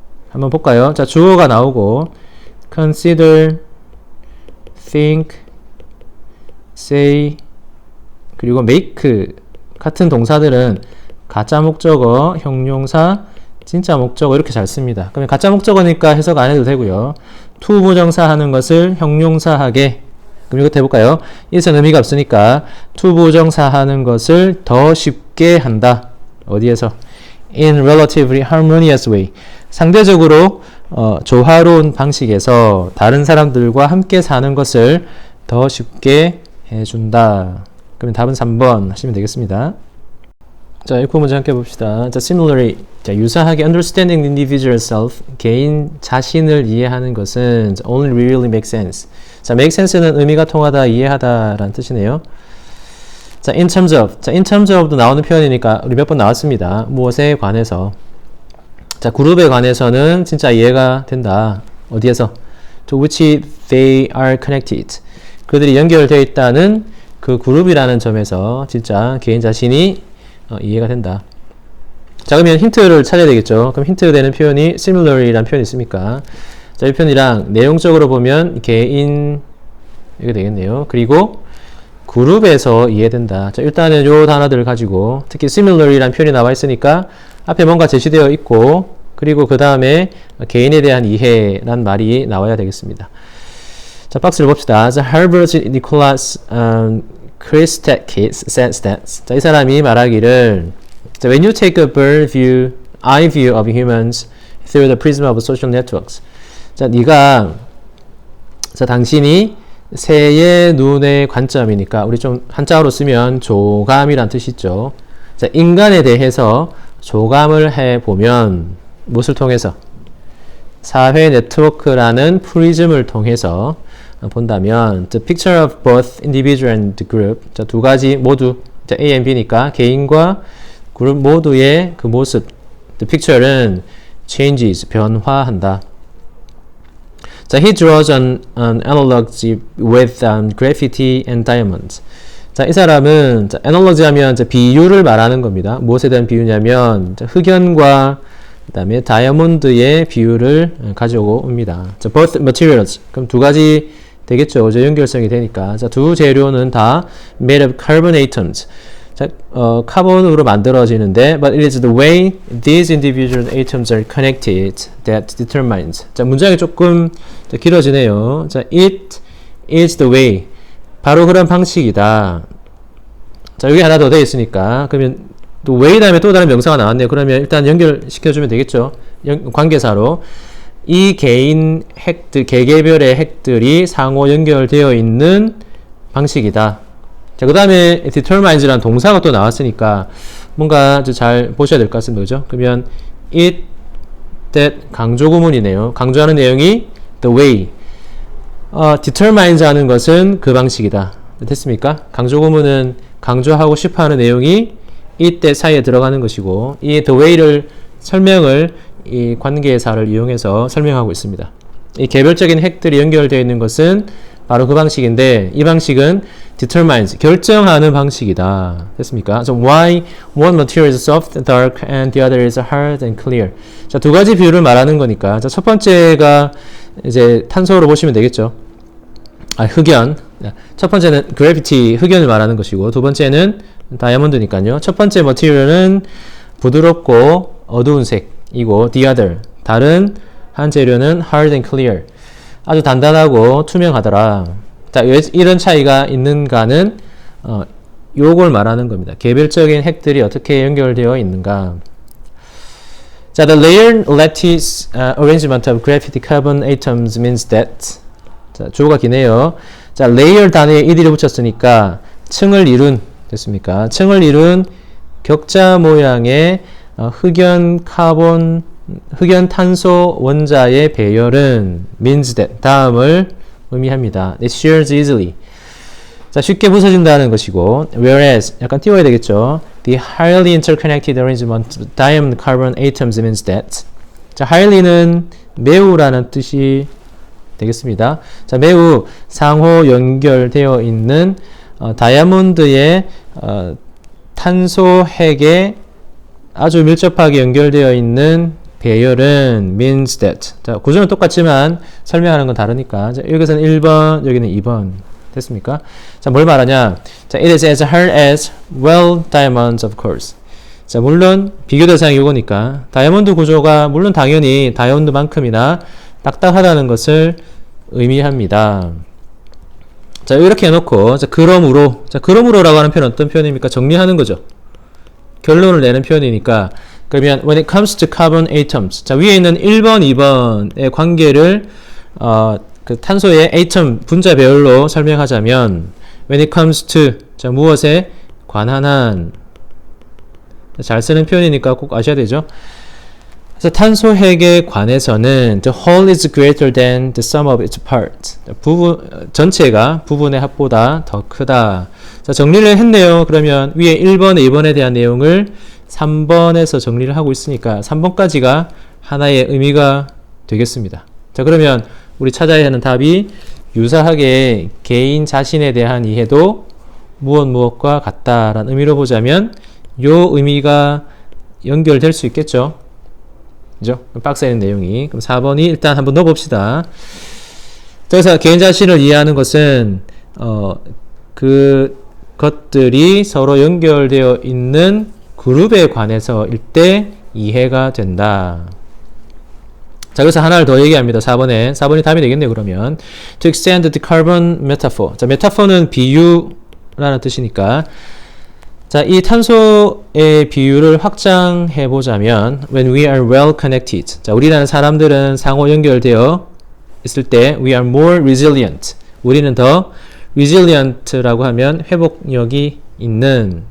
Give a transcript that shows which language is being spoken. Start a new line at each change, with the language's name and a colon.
Korean: 한번 볼까요? 자, 주어가 나오고 consider, think, say, 그리고 make 같은 동사들은 가짜 목적어, 형용사, 진짜 목적어 이렇게 잘 씁니다. 그러면 가짜 목적어니까 해석 안 해도 되고요. 투부정사 하는 것을 형용사하게, 그럼 이것도 해볼까요? 이것은 의미가 없으니까 투부정사 하는 것을 더 쉽게 한다. 어디에서?
English: In relatively harmonious way.
Korean: 상대적으로 조화로운 방식에서 다른 사람들과 함께 사는 것을 더 쉽게 해준다. 그러면 답은 3번 하시면 되겠습니다. 자, 읽고 문제 함께 봅시다.
English: 자, similarly, 자,
Korean: 유사하게
English: understanding the individual self,
Korean: 개인 자신을 이해하는 것은
English: only really make sense.
Korean: 자, make sense는 의미가 통하다, 이해하다 라는 뜻이네요.
English: 자, in terms of.
Korean: 자, in terms of도 나오는 표현이니까 우리 몇 번 나왔습니다. 무엇에 관해서. 자, 그룹에 관해서는 진짜 이해가 된다. 어디에서?
English: To which they are connected.
Korean: 그들이 연결되어 있다는 그 그룹이라는 점에서 진짜 개인 자신이 이해가 된다. 자, 그러면 힌트를 찾아야 되겠죠. 그럼 힌트 되는 표현이 similarly라는 표현이 있습니까? 자, 이 표현이랑 내용적으로 보면 개인 이게 되겠네요. 그리고 그룹에서 이해된다. 자, 일단은 요 단어들을 가지고 특히 similarly라는 표현이 나와 있으니까 앞에 뭔가 제시되어 있고 그리고 그 다음에 개인에 대한 이해란 말이 나와야 되겠습니다. 자, 박스를 봅시다.
English: 자, Harvard's Nicholas Christakis says that.
Korean: 자, 이 사람이 말하기를 자, When you take a eye view of humans through the prism of social networks. 자, 당신이 새의 눈의 관점이니까 우리 좀 한자어로 쓰면 조감이란 뜻이 있죠. 자, 인간에 대해서 조감을 해보면 무엇을 통해서? 사회 네트워크라는 프리즘을 통해서 본다면
English: the picture of both individual and the group.
Korean: 자, 두 가지 모두 자, A and B니까 개인과 그룹 모두의 그 모습.
English: The picture는 changes,
Korean: 변화한다.
English: 자, he draws an analogy with graffiti and diamonds.
Korean: 자, 이 사람은 자, analogy 하면 자, 비유를 말하는 겁니다. 무엇에 대한 비유냐면 자, 흑연과 그다음에 다이아몬드의 비유를 가지고 옵니다. 자, both materials. 그럼 두 가지 되겠죠. 저 연결성이 되니까. 자, 두 재료는 다
English: made of carbon atoms. 자,
Korean: 카본으로 만들어지는데
English: but it is the way these individual atoms are connected that determines.
Korean: 자, 문장이 조금 길어지네요.
English: 자, it is the way.
Korean: 바로 그런 방식이다. 자, 여기 하나 더 돼 있으니까 그러면 또 way 다음에 또 다른 명사가 나왔네요. 그러면 일단 연결시켜주면 되겠죠. 관계사로 이 개인 핵들, 개개별의 핵들이 상호 연결되어 있는 방식이다. 자, 그 다음에 determines라는 동사가 또 나왔으니까 뭔가 잘 보셔야 될 것 같습니다. 그죠? 그러면 it, that 강조 구문이네요. 강조하는 내용이 the way. determines 하는 것은 그 방식이다. 됐습니까? 강조 구문은 강조하고 싶어 하는 내용이 it, that 사이에 들어가는 것이고 이 the way를 설명을 이 관계사를 이용해서 설명하고 있습니다. 이 개별적인 핵들이 연결되어 있는 것은 바로 그 방식인데 이 방식은 determines, 결정하는 방식이다. 됐습니까?
English: So why one material is soft, dark, and the other is hard and clear.
Korean: 자, 두 가지 비율을 말하는 거니까. 자, 첫 번째가 이제 탄소로 보시면 되겠죠. 흑연. 첫 번째는 gravity, 흑연을 말하는 것이고, 두 번째는 다이아몬드니까요. 첫 번째 material은 부드럽고 어두운 색이고, the other, 다른 한 재료는
English: hard and clear.
Korean: 아주 단단하고 투명하더라. 자, 왜 이런 차이가 있는가는 요걸 말하는 겁니다. 개별적인 핵들이 어떻게 연결되어 있는가.
English: 자, the layered lattice arrangement of graphite carbon atoms means that.
Korean: 자, 주어가 기네요. 자, layer 단위에 ed를 붙였으니까 층을 이룬 됐습니까? 층을 이룬 격자 모양의 흑연 카본 흑연 탄소 원자의 배열은
English: means that
Korean: 다음을 의미합니다.
English: It shares easily.
Korean: 자, 쉽게 부서진다는 것이고 whereas 약간 띄워야 되겠죠.
English: The highly interconnected arrangement of diamond carbon atoms means that.
Korean: 자, highly는 매우라는 뜻이 되겠습니다. 자, 매우 상호 연결되어 있는 다이아몬드의 탄소 핵에 아주 밀접하게 연결되어 있는 배열은
English: means that.
Korean: 자, 구조는 똑같지만 설명하는 건 다르니까. 자, 여기서는 1번, 여기는 2번. 됐습니까? 자, 뭘 말하냐?
English: 자, it is as hard as well diamonds, of course.
Korean: 자, 물론 비교 대상이 이거니까 다이아몬드 구조가 물론 당연히 다이아몬드만큼이나 딱딱하다는 것을 의미합니다. 자, 이렇게 해놓고 자, 그러므로. 자, 그러므로라고 하는 표현은 어떤 표현입니까? 정리하는 거죠. 결론을 내는 표현이니까.
English: 그러면 when it comes to carbon atoms.
Korean: 자, 위에 있는 1번, 2번의 관계를 그 탄소의 atom 분자 배열로 설명하자면
English: when it comes to
Korean: 자, 무엇에 관한 한. 잘 쓰는 표현이니까 꼭 아셔야 되죠. 그래서 탄소 핵에 관해서는
English: the whole is greater than the sum of its parts.
Korean: 전체가 부분의 합보다 더 크다. 자, 정리를 했네요. 그러면 위에 1번, 2번에 대한 내용을 3번에서 정리를 하고 있으니까 3번까지가 하나의 의미가 되겠습니다. 자, 그러면 우리 찾아야 하는 답이 유사하게 개인 자신에 대한 이해도 무엇과 같다라는 의미로 보자면 요 의미가 연결될 수 있겠죠. 그죠? 박스에 있는 내용이. 그럼 4번이 일단 한번 넣어봅시다. 그래서 개인 자신을 이해하는 것은 그 것들이 서로 연결되어 있는 그룹에 관해서일 때 이해가 된다. 자, 그래서 하나를 더 얘기합니다. 4번이 답이 되겠네요.
English: 그러면 to extend the carbon metaphor.
Korean: 자, 메타포는 비유라는 뜻이니까 자, 이 탄소의 비율을 확장해 보자면
English: when we are well connected.
Korean: 자, 우리라는 사람들은 상호 연결되어 있을 때
English: we are more resilient.
Korean: 우리는 더 resilient라고 하면 회복력이 있는.